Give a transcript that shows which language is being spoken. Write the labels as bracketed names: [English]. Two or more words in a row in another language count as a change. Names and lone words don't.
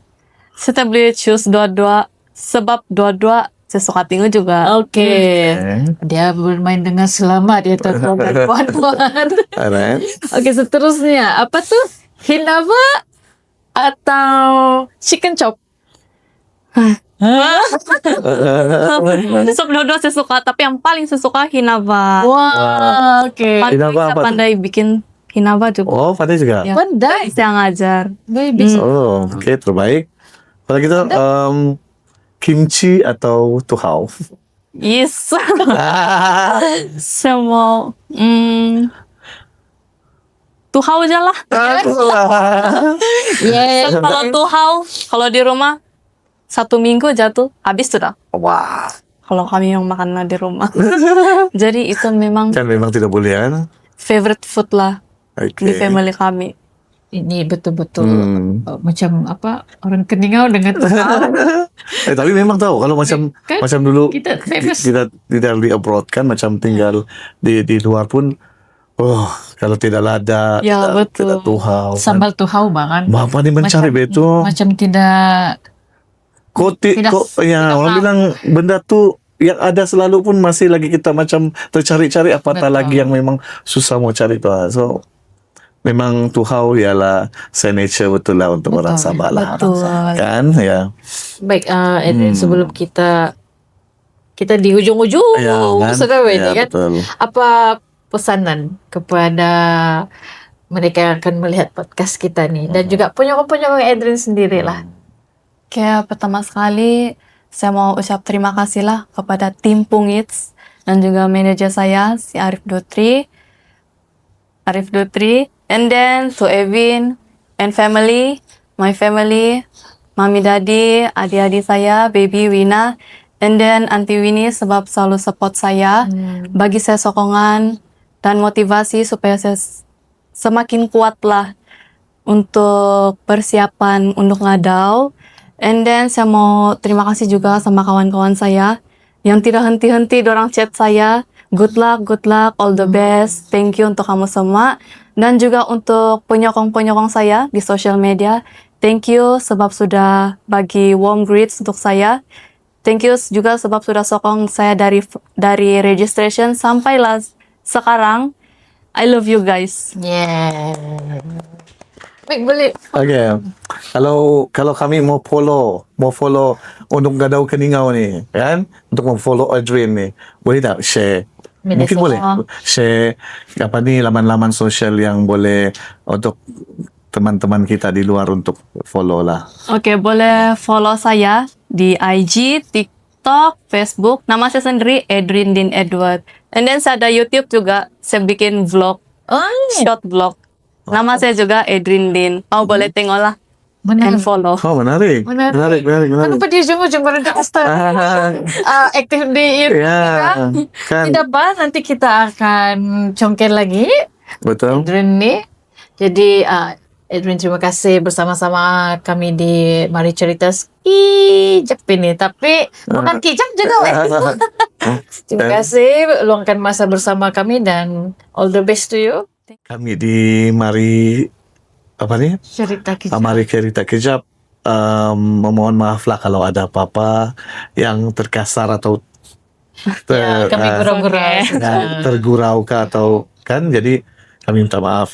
[Malay] Saya boleh choose dua-dua. Sebab dua-dua saya suka tengok juga. Oke. Dia bermain dengan selamat, dia terhormat puan-puan. [English] Alright. [Malay] Oke, seterusnya apa tuh? Hinava atau [English] chicken chop? [Malay] Sebab dua-dua saya suka, tapi yang paling saya suka Hinava. Wah, oke. Hinava apa tuh? Pandai bikin Hinava juga. Oh, pandai juga. Ya. Pandai. Saya ngajar. Bisa. Oh, oke, terbaik. Kalau gitu kimchi atau tuhau? Yes. Saya mau tuhau aja lah. [English] Yeah. [Malay] Kalau tuhau, kalau di rumah 1 minggu jatuh, habis sudah. Wah, Kalau kami yang makan di rumah. Jadi itu memang kan memang tidak boleh kan? [English] favorite food lah [Malay] Oke. di family kami. Ini betul-betul macam orang Keningau dengan Tapi memang tahu kalau macam Kan dulu kita famous. kita di abroad kan, macam tinggal di luar pun, kalau tidak lada, Ya, betul. tidak tuhau. sambal tuhau banget. Apa nih mencari betul? Macam tidak tidak Orang paham. bilang benda tuh yang ada selalu pun masih lagi kita macam tercari-cari, apatah Betul. lagi yang memang susah mau cari tuh. So memang tuhau ialah signature betul lah untuk Betul. orang Sabah lah. Betul. Kan ya. baik. Edwin, sebelum kita di ujung-ujung Ya, kan? sudah Ya, ini kan. betul. Apa pesanan kepada mereka yang akan melihat podcast kita nih, dan juga penyokong Edwin sendiri lah. Oke, pertama sekali saya mau ucap terima kasih lah kepada tim Pungits dan juga manajer saya si Arif Dutri, [English] and then to Evin, and family, my family, Mami Daddy, [Malay] adik-adik saya, baby Wina, [English] and then [Malay] Auntie Winnie sebab selalu support saya, bagi saya sokongan dan motivasi supaya saya semakin kuat lah untuk persiapan untuk ngadau. [English] And then [Malay] saya mau terima kasih juga sama kawan-kawan saya yang tidak henti-henti dorang chat saya. [English] Good luck, all the best. Thank you [Malay] untuk kamu semua. Dan juga untuk penyokong-penyokong saya di social media. [English] Thank you [Malay] sebab sudah bagi [English] warm greets [Malay] untuk saya. [English] Thank you [Malay] juga sebab sudah sokong saya dari registration sampailah sekarang. [English] I love you guys. Yeah. [Malay] Baik, boleh. Oke. Kalau kami mau follow untuk Gadau Keningau nih, kan? Untuk mau follow Adrian nih, boleh tak share? Media Mungkin boleh sosial. share laman-laman sosial yang boleh untuk teman-teman kita di luar untuk follow lah. Oke, boleh follow saya di IG, TikTok, Facebook. Nama saya sendiri Edrin Lin Edward. [English] And then [Malay] saya ada YouTube juga. Saya bikin vlog, [English] short vlog. [Malay] Nama saya juga Edrin Lin. Boleh tengok lah and Menarik. follow. Oh, menarik. Menarik. Menarik. Kenapa dia ujung-ujung baru dah start aktif di Ya, kan. Tidak apa, nanti kita akan congkel lagi Betul. Edwin nih. Jadi Edwin, terima kasih bersama-sama kami di Mari Cerita Kijap ini. Tapi bukan kijap juga, weh. Terima kasih luangkan masa bersama kami dan [English] all the best to you. [Malay] Kami di Mari Cerita Kijap. Mari Cerita Kejap. Memohon maaf lah kalau ada apa-apa yang terkasar atau Kami gurau-gurau. tergurau kah atau kan, jadi kami minta maaf.